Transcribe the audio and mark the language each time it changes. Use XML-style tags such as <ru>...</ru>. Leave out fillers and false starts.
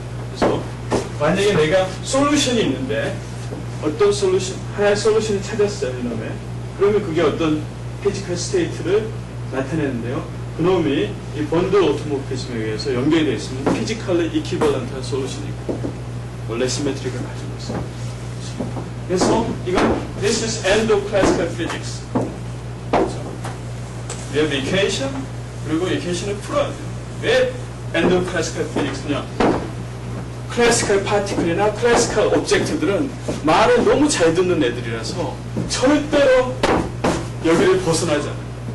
<ko>그래서 만약에 내가 솔루션이 있는데 어떤 솔루션, 하나의 솔루션을 찾았어요, 이놈에. 그러면 그게 어떤 피지컬 스테이트를 나타내는데요. 그놈이 이 번들 오토모피즘에 의해서 연결되어 있으면 피지컬리 이퀴벌런트한 솔루션이고 원래 시메트리가 가지고 있어요. 그래서 이건</ko> <en>This is end of classical physics. We have the equation,</en> <ko>그리고 이퀘이션을 풀어야 돼요. 왜 end of classical physics냐? 클래시컬 파티클이나 클래시컬 오브젝트들은 말을 너무 잘 듣는 애들이라서 절대로 여기를 벗어나지 않아요.</ko>